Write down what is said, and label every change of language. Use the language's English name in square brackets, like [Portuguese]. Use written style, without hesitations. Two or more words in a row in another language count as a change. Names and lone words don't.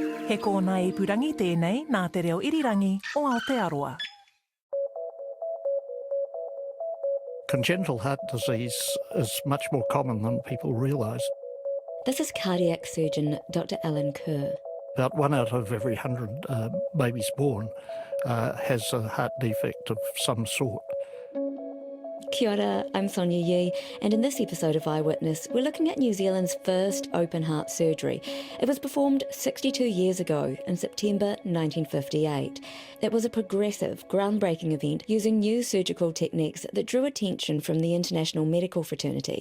[Māori] He kōna I purangi tēnei nā te reo irirangi o Aotearoa. [English] Congenital heart disease is much more common than people realise. This is cardiac surgeon Dr. Alan Kerr. About 1 out of every 100 babies born has a heart defect of some sort. [Māori] Kia ora, [English] I'm Sonia Yee, and in this episode of Eyewitness, we're looking at New Zealand's first open heart surgery. It was performed 62 years ago, in September 1958. It was a progressive, groundbreaking event using new surgical techniques that drew attention from the international medical fraternity.